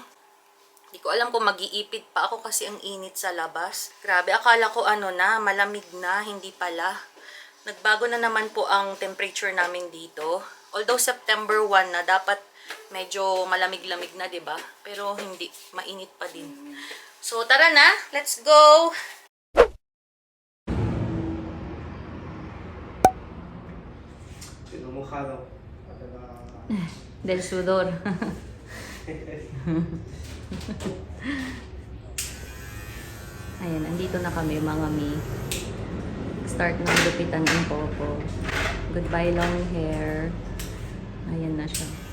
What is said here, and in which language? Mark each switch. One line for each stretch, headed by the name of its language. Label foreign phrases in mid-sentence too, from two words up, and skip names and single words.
Filipino: Hindi ko alam kung mag-iipit pa ako kasi ang init sa labas. Grabe, akala ko malamig na, hindi pala. Nagbago na naman po ang temperature namin dito. Although September 1 na, dapat medyo malamig-lamig na, 'di ba? Pero hindi, mainit pa din. So tara na,
English: let's go.
Filipino: Sinumukha daw.
Spanish: Del sudor.
Filipino: Ayan, andito na kami mga mi. Start ng gupitan ng popo.
English: Goodbye long hair.
Filipino: Ayan na siya.